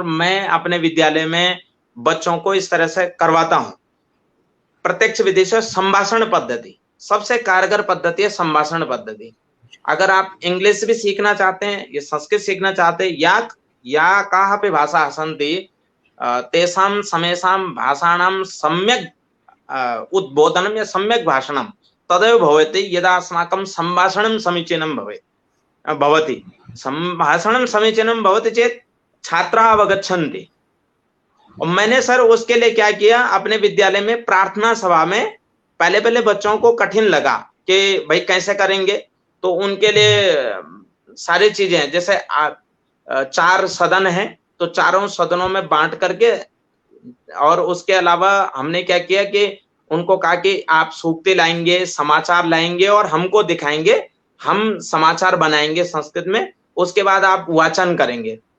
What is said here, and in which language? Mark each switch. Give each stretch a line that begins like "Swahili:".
Hindi: और मैं अपने विद्यालय में बच्चों को इस तरह से करवाता हूं, प्रत्यक्ष विधि से। संभाषण पद्धति सबसे कारगर पद्धति है, संभाषण पद्धति। अगर आप इंग्लिश भी सीखना चाहते हैं या संस्कृत सीखना चाहते हैं, या
Sanskrit: कापि भाषा सन्ति, तेषां समेषां भाषाणां सम्यक् उद्बोधनं या सम्यक् भाषणं तदेव भवति यदा अस्माकं सम्भाषणं समीचीनं भवति। सम्भाषणं समीचीनं भवति चेत् छात्राः अवगच्छन्ति।
Hindi: और मैंने सर उसके लिए क्या किया, अपने विद्यालय में प्रार्थना सभा में पहले बच्चों को कठिन लगा कि भाई कैसे करेंगे, तो उनके लिए सारी चीजें, जैसे 4 सदन हैं तो चारों सदनों में बांट करके, और उसके अलावा हमने क्या किया कि उनको कहा कि आप सूक्ति लाएंगे, समाचार लाएंगे और हमको दिखाएंगे, हम समाचार बनाएंगे संस्कृत में, उसके बाद आप वाचन करेंगे।